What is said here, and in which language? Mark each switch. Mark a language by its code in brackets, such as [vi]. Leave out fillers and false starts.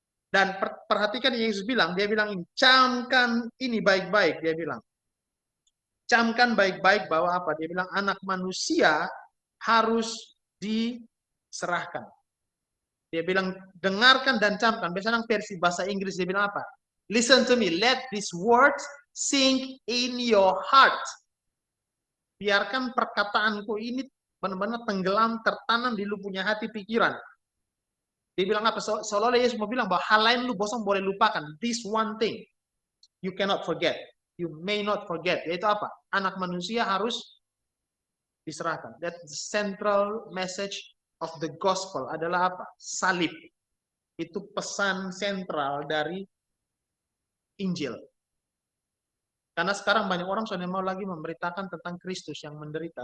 [id] Dan perhatikan Yesus bilang, dia bilang ini, camkan ini baik-baik, dia bilang. Camkan baik-baik bahwa apa? Dia bilang anak manusia harus diserahkan. Dia bilang dengarkan dan camkan. Biasanya versi bahasa Inggris dia bilang apa? [en] Listen to me, let these words sink in your heart. [id] Biarkan perkataanku ini benar-benar tenggelam, tertanam di lu punya hati pikiran. Dia bilang apa? Seolah-olah Yesus mau bilang bahwa hal lain lu bosong boleh lupakan. [en] This one thing you cannot forget. You may not forget. [id] Yaitu apa? Anak manusia harus diserahkan. [en] That the central message of the gospel [id] adalah apa? Salib. Itu pesan sentral dari Injil. Karena sekarang banyak orang sudah mau lagi memberitakan tentang Kristus yang menderita.